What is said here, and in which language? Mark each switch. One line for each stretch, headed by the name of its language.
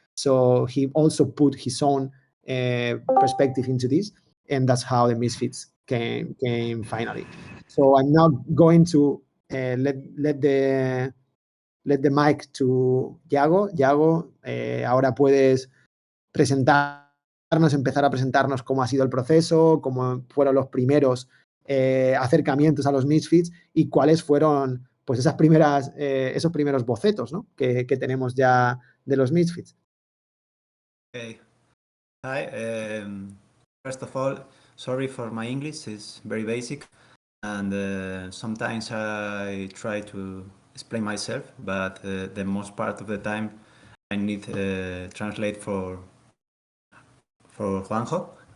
English: So he also put his own perspective into this, and that's how the Misfits came finally. So I'm now going to let the mic to Yago.
Spanish: Yago, ahora puedes empezar a presentarnos cómo ha sido el proceso, cómo fueron los primeros acercamientos a los Misfits y cuáles fueron pues esos primeros bocetos, ¿no? que tenemos ya de los Misfits.
English: Okay. Hi. First of all, sorry for my English. It's very basic, and sometimes I try to explain myself, but the most part of the time I need translate for Juanjo.